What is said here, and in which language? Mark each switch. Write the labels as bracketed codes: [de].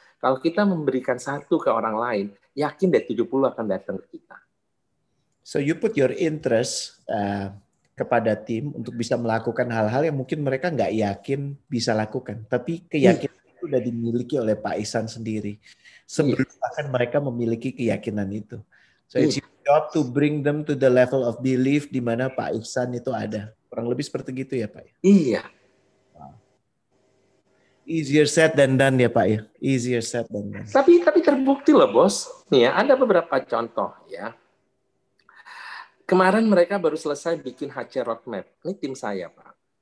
[id] Kalau kita memberikan satu ke orang lain, yakin deh 70 akan datang ke kita. [en] So you put your interest [id] kepada tim untuk bisa melakukan hal-hal yang mungkin mereka nggak yakin bisa lakukan. Tapi keyakinan itu sudah dimiliki oleh Pak Ihsan sendiri. Sebelum akan mereka memiliki keyakinan itu. [en] So it's your job to bring them to the level of belief [id] di mana Pak Ihsan itu ada. Kurang lebih seperti gitu ya Pak? Iya. [en] Easier said than done ya Pak ya. Easier said than done. [id] Tapi terbukti loh bos. Nih ya, ada beberapa contoh ya. Kemarin mereka baru selesai bikin HC Roadmap. Ini tim saya Pak.